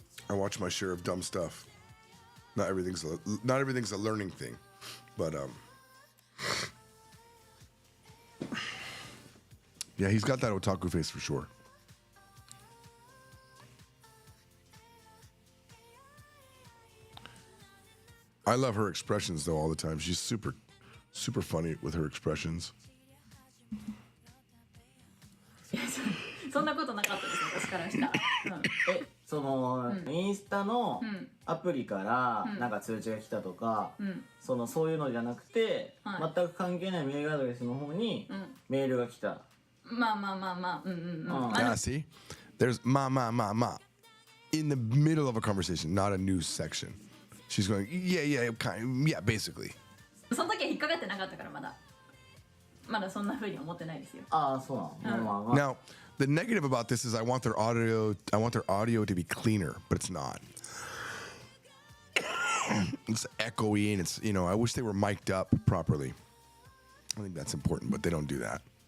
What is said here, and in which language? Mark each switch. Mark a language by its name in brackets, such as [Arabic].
[English] I watch my share of dumb stuff. Not everything's a learning thing, but yeah, he's got that otaku face for sure. I love her expressions though all the time. She's super funny with her expressions. [Japanese] そんなことなかったです私からしたら。その、インスタのアプリからなんか通知が来たとか、そういうのじゃなくて、全く関係ないメールアドレスの方にメールが来た。まあ。 [English] Yeah, see? There's ma in the middle of a conversation, not a news section. She's going, yeah, basically. [Japanese] その時は引っかかってなかったからまだそんな風に思ってないですよ。ああ、そうなの。 [English] Now, the negative about this is I want their audio to be cleaner, but it's not. It's echoey and it's, I wish they were mic'd up properly. I think that's important, but they don't do that.